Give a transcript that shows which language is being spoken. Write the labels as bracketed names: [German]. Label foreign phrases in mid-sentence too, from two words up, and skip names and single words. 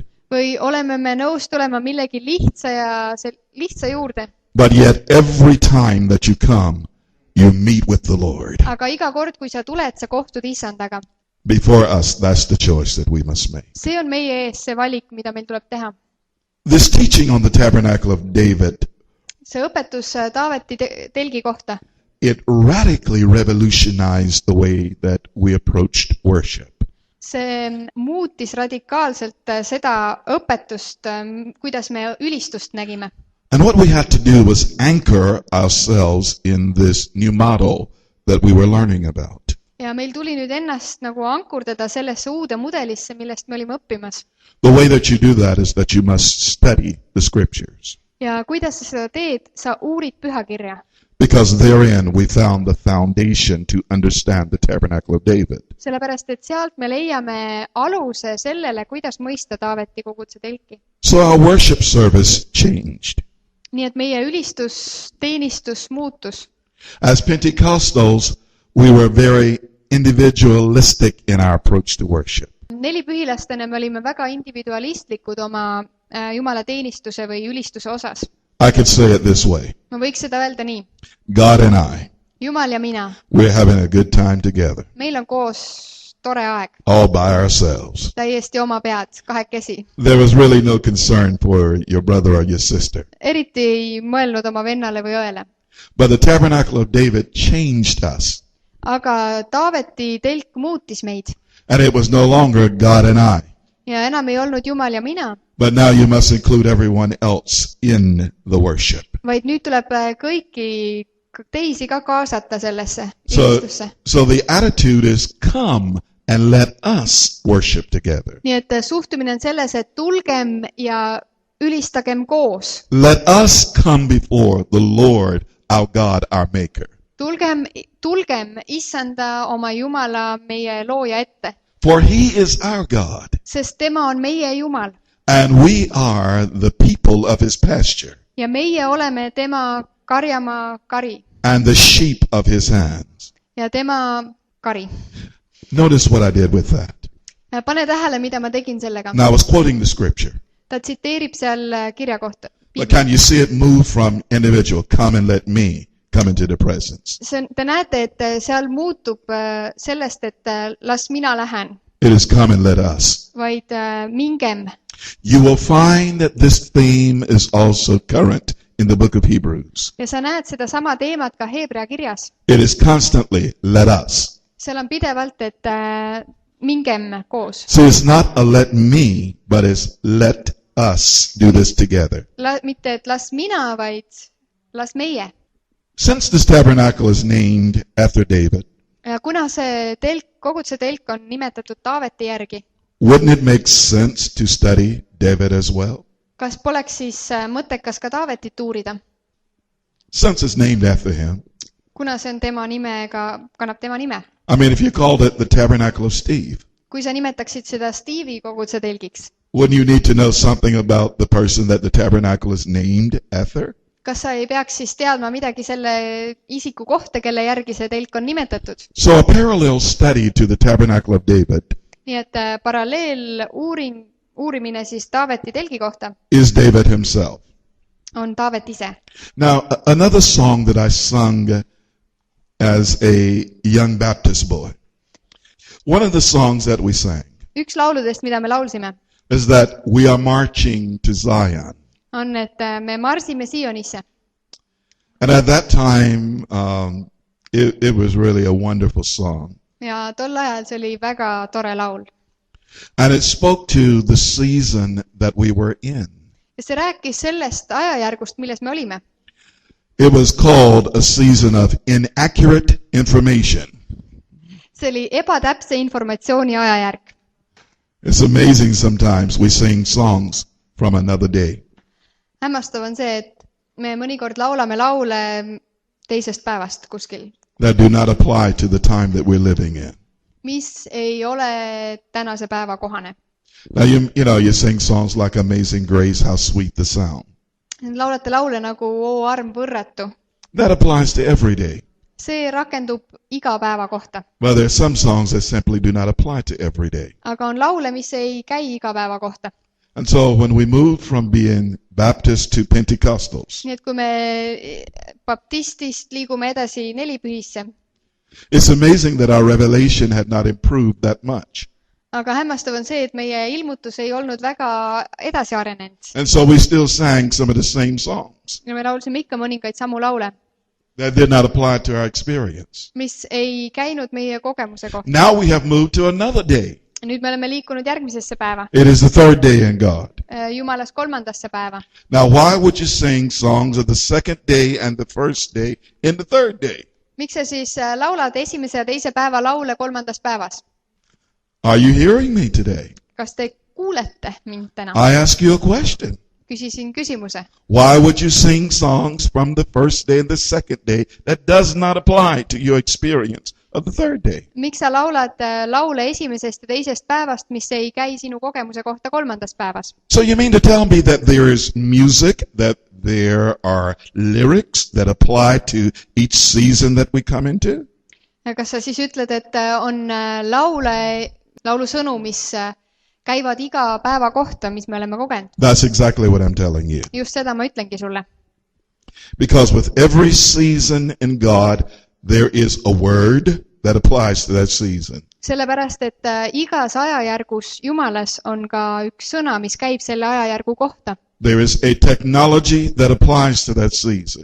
[Estonian] Või oleme me nõus tulema millegi lihtsa juurde, [English] but yet every time that you come, you meet with the Lord? [Estonian] aga iga kord, kui sa tuled, sa kohtud issandaga. [English] Before us, that's the choice that we must make. [Estonian] See on meie ees see valik, mida meil tuleb teha. [English] This teaching on the tabernacle of David, [Estonian] See õpetus Taaveti telgi kohta, [English] it radically revolutionized the way that we approached worship. [Estonian] see muutis radikaalselt seda õpetust, kuidas me ülistust nägime. [English] And what we had to do was anchor ourselves in this new model that we were learning about. [Estonian] Ja meil tuli nüüd ennast nagu ankurdada sellesse uude mudelisse, millest me olime õppimas. [English] The way that you do that is that you must study the scriptures, [Estonian] Ja kuidas sa seda teed, sa uurid pühakirja. [English] because therein we found the foundation to understand the tabernacle of David. [Estonian] Sellepärast, et sealt me leiame aluse sellele, kuidas mõista Taaveti koguduse telki. [English] So our worship service changed. [Estonian] Nii et meie ülistusteenistus muutus. [English] As Pentecostals, we were very individualistic in our approach to worship. [Estonian] Nelipühilastena me olime väga individualistlikud oma Jumala teenistuse või ülistuse osas. [English] I could say it this way. [Estonian] Ma võiks seda öelda nii. [English] God and I, [Estonian] Jumal ja mina, [English] we're having a good time together, [Estonian] meil on koos tore aeg. [English] all by ourselves. [Estonian] Täiesti oma pead, kahekesi. [English] There was really no concern for your brother or your sister. [Estonian] Eriti ei mõelnud oma vennale või õele. [English] But the tabernacle of David changed us. [Estonian] Aga Taaveti telk muutis meid. [English] And it was no longer God and I. [Estonian] Ja enam ei olnud Jumal ja mina, [English] But now you must include everyone else in the worship. [Estonian] vaid nüüd tuleb teisi ka kaasata sellesse [English] So, [Estonian] ülistusse. [English] so the attitude is, come and let us worship together. [Estonian] nii et suhtumine on selles, et tulgem ja ülistagem koos. [English] Let us come before the Lord, our God, our Maker. [Estonian] Tulgem issanda oma Jumala meie looja ette, [English] For he is our God, [Estonian] sest tema on meie Jumal [English] and we are the people of his pasture, [Estonian] ja meie oleme tema karjamaa kari [English] and the sheep of his hands. [Estonian] ja tema kari. [English] Notice what I did with that. [Estonian] Pane tähele, mida ma tegin sellega. [English] Now I was quoting the scripture, [Estonian] Ta tsiteerib seal kirja kohta. [English] but can you see it move from individual, come and let me come into the presence? [Estonian] Te näete, et seal muutub sellest, et las mina lähen, [English] It is come and let us. [Estonian] vaid mingem. [English] You will find that this theme is also current in the book of Hebrews. [Estonian] Ja sa näed seda sama teemat ka Heebrea kirjas. [English] It is constantly let us. [Estonian] Seal on pidevalt, et mingem koos. [English] So it's not a let me, but it's let us do this together. [Estonian] Mitte, et las mina, vaid las meie. [English] Since this tabernacle is named after David, [Estonian] Kuna see koguduse telk on nimetatud Taaveti järgi, [English] wouldn't it make sense to study David as well? [Estonian] kas poleks siis mõttekas ka Taavetit uurida? [English] Since it's named after him. [Estonian] Kuna see on tema nimega, kannab tema nime. [English] I mean, if you called it the tabernacle of Steve, [Estonian] Kui sa nimetaksid seda Steve'i koguduse telgiks, [English] wouldn't you need to know something about the person that the tabernacle is named after? [Estonian] kas sa ei peaks siis teadma midagi selle isiku kohta, kelle järgi see telk on nimetatud? [English] So a parallel study to the tabernacle of David [Estonian] Nii et uurimine siis Taaveti telgi kohta [English] is David himself. [Estonian] on Taavet ise. [English] Now, another song that I sung as a young Baptist boy, one of the songs that we sang [Estonian] Üks lauludest, mida me laulsime, [English] is that we are marching to Zion. [Estonian] on, et me marsime Sionisse. [English] And at that time, it was really a wonderful song. [Estonian] Ja tol ajal see oli väga tore laul. [English] And it spoke to the season that we were in. [Estonian] Ja see rääkis sellest ajajärgust, milles me olime. [English] It was called a season of inaccurate information. [Estonian] See oli ebatäpse informatsiooni ajajärg. [English] It's amazing sometimes we sing songs from another day. [Estonian] Hämmastav on see, et me mõnikord laulame laule teisest päevast kuskil, [English] that do not apply to the time that we're living in. [Estonian] mis ei ole tänase päeva kohane. [English] Now, you sing songs like Amazing Grace, how sweet the sound. [Estonian] Laulate laule nagu O arm võrratu. [English] That applies to every day. [Estonian] See rakendub iga päeva kohta. [English] Well, there are some songs that simply do not apply to every day. [Estonian] Aga on laule, mis ei käi iga päeva kohta. [English] And so when we moved from being Baptist to Pentecostals, [Estonian] Nii et kui me baptistist liigume edasi nelipühisse, [English] it's amazing that our revelation had not improved that much. [Estonian] aga hämmastav on see, et meie ilmutus ei olnud väga edasi arenenud. [English] And so we still sang some of the same songs [Estonian] Ja me laulsime ikka mõningaid samu laule, [English] that did not apply to our experience. [Estonian] mis ei käinud meie kogemuse kohta. [English] Now we have moved to another day. [Estonian] Nüüd me oleme liikunud järgmisesse päeva, [English] It is the third day in God. [Estonian] Jumalast kolmandasse päeva. [English] Now, why would you sing songs of the second day and the first day in the third day? [Estonian] Miks sa siis laulad esimese ja teise päeva laule kolmandas päevas? [English] Are you hearing me today? [Estonian] Kas te kuulete mind täna? [English] I ask you a question. [Estonian] Küsisin küsimuse. [English] Why would you sing songs from the first day and the second day that does not apply to your experience of the third day? [Estonian] Miks sa laulad laule esimesest ja teisest päevast, mis ei käi sinu kogemuse kohta kolmandas päevas? [English] So you mean to tell me that there is music, that there are lyrics that apply to each season that we come into? [Estonian] Kas sa siis ütled, et on laulusõnu, mis käivad iga päeva kohta, mis me oleme kogenud? [English] That's exactly what I'm telling you. [Estonian] Just seda ma ütlengi sulle. [English] Because with every season in God, there is a word that applies to that season. [Estonian] Sellepärast, et igas ajajärgus Jumalas on ka üks sõna, mis käib selle ajajärgu kohta. [English] There is a technology that applies to that season.